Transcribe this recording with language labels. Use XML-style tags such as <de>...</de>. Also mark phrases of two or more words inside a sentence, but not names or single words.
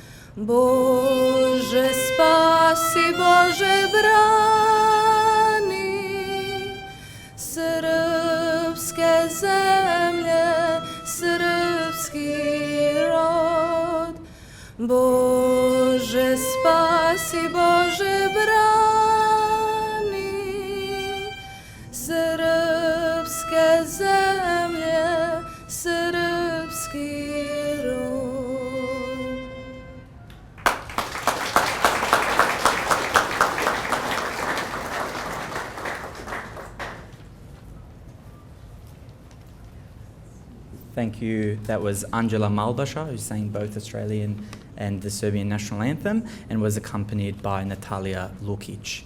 <sr>Bože spasi, Bože brani srpske zemlje, srpski rod. Bože spasi, Bože brani srpske zemlje, srpski rod.</sr> <en>Thank you. That was Angela Malbasha, who sang both Australian and the Serbian national anthem, and was accompanied by Natalia Lukic.</en>